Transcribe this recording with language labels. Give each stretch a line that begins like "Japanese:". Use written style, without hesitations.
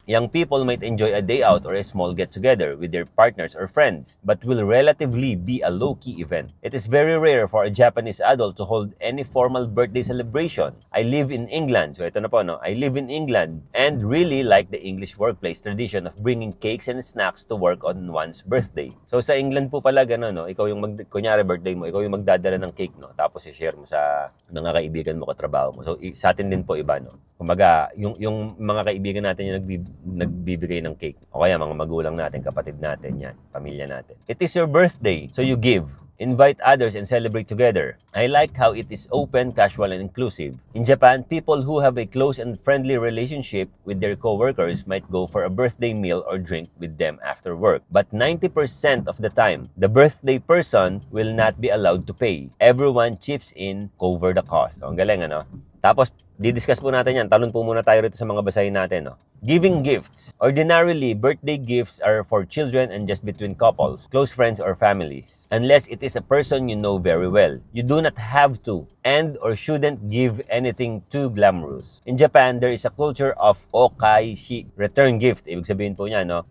English: Young people might enjoy a day out or a small get-together with their partners or friends, but will relatively be a low-key event. It is very rare for a Japanese adult to hold any formal birthday celebration. I live in England.
Filipino: So ito na po, no?
English: I live in England and really like the English workplace tradition of bringing cakes and snacks to work on one's birthday.
Filipino: So sa England po pala gano'n, no? Ikaw yung kunyari birthday mo, ikaw yung magdadala ng cake, no? Tapos i-share mo sa mga kaibigan mo, katrabaho mo. So sa atin din po iba, no? Kumbaga, yung mga kaibigan natin yung nagbibigay ng cake. O kaya mga magulang natin, kapatid natin, yan, pamilya natin.
English: It is your birthday, so you give. Invite others and celebrate together. I like how it is open, casual, and inclusive. In Japan, people who have a close and friendly relationship with their co-workers might go for a birthday meal or drink with them after work. But 90% of the time, the birthday person will not be allowed to pay. Everyone chips in, cover the cost.
Filipino: So, ang galing, ano? Tapos, didiscuss po natin yan. Talon po muna tayo rito sa mga basahin natin, no?
English: Giving gifts. Ordinarily, birthday gifts are for children and just between couples, close friends, or families. Unless it is a person you know very well. You do not have to and or shouldn't give anything too glamorous. In Japan, there is a culture of okaishi, return gift.
Filipino: Ibig sabihin po niya, no?